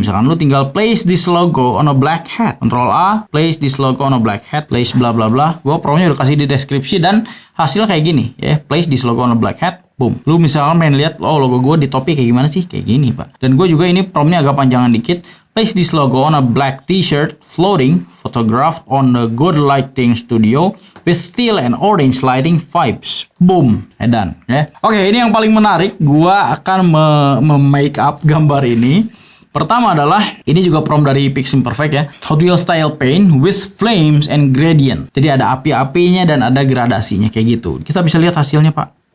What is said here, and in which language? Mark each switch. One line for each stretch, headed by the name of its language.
Indonesian: Misalkan lu tinggal
English: place this logo on a black hat. Ctrl A, place this logo on a black hat, place bla bla bla.
Indonesian: Gua pro-nya udah kasih di deskripsi dan hasilnya kayak gini ya.
English: Place this logo on a black hat.
Indonesian: Boom. Lu misalkan pengen lihat logo gua di topi kayak gimana sih? Kayak gini, Pak. Dan gua juga ini promnya agak panjangan dikit.
English: Place this logo on a black t-shirt floating photographed on the good lighting studio with teal and orange lighting vibes.
Indonesian: Boom, edan ya. Oke, ini yang paling menarik. Gua akan make up gambar ini. Pertama adalah ini juga prompt dari Piximperfect ya.
English: Hot Wheels style paint with flames and gradient.
Indonesian: Jadi ada api-apinya dan ada gradasinya kayak gitu. Kita bisa lihat hasilnya, Pak.